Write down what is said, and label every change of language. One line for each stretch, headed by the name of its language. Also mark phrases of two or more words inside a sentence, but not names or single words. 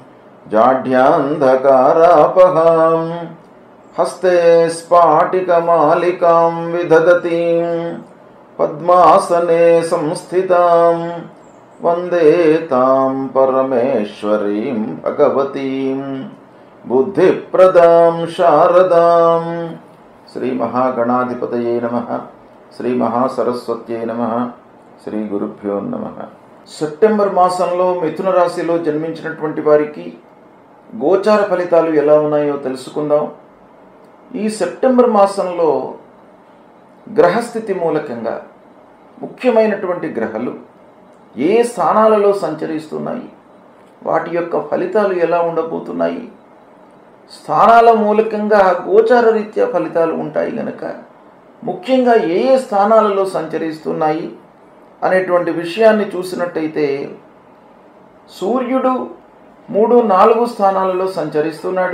Sanskrit: जाढ्यान्धकारापहां हस्ते स्फाटिकमालिकां विदधतीं पद्मासने संस्थितां वन्दे तां परमेश्वरीं भगवतीं बुद्धिप्रदां शारदां। श्री महागणाधिपतये नमः। श्री महासरस्वत्यै नमः। శ్రీ గురుభ్యో నమః.
Telugu: సెప్టెంబర్ మాసంలో మిథున రాశిలో జన్మించినటువంటి వారికి గోచార ఫలితాలు ఎలా ఉన్నాయో తెలుసుకుందాం. ఈ సెప్టెంబర్ మాసంలో గ్రహస్థితి మూలకంగా ముఖ్యమైనటువంటి గ్రహాలు ఏ స్థానాలలో సంచరిస్తున్నాయి, వాటి యొక్క ఫలితాలు ఎలా ఉండబోతున్నాయి, స్థానాల మూలకంగా గోచార రీత్యా ఫలితాలు ఉంటాయి గనక ముఖ్యంగా ఏ ఏ స్థానాలలో సంచరిస్తున్నాయి అనేటువంటి విషయాన్ని చూసినట్టయితే సూర్యుడు 3-4 స్థానాలలో సంచరిస్తున్నాడు.